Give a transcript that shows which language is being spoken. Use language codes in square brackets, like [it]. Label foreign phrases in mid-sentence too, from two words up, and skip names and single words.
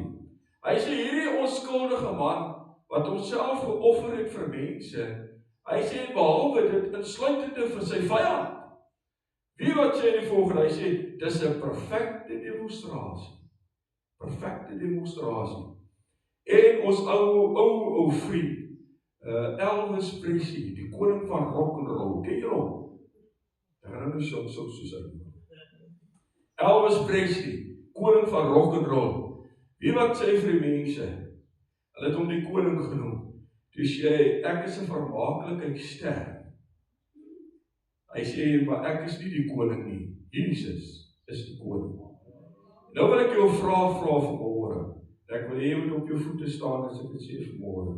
[af] Hy sê, hierdie onskuldige man, wat homself geoffer het vir mense, hy sê, behalwe dit insluitende vir sy vyand. Wie wat sê die volgende? Hy sê, dis 'n perfekte demonstrasie. Perfekte demonstrasie. En ons ou vriend, Elvis Presley, die koning van [en] rock and roll, [af] ken jy hom? Herinner jy hom soos hy? Elvis Presley, koning van [en] rock and roll. [af] Wie wat sê vir die mense? Hulle het hom die koning genoem. Toe sê hy, ek is 'n vermaaklikheidster. Hy sê, maar ek is nie die koning nie. Jesus is die koning. Nou wil ek jou vra vanmôre. Ek wil hê jy moet op jou voete staan as ek dit sê vanmôre.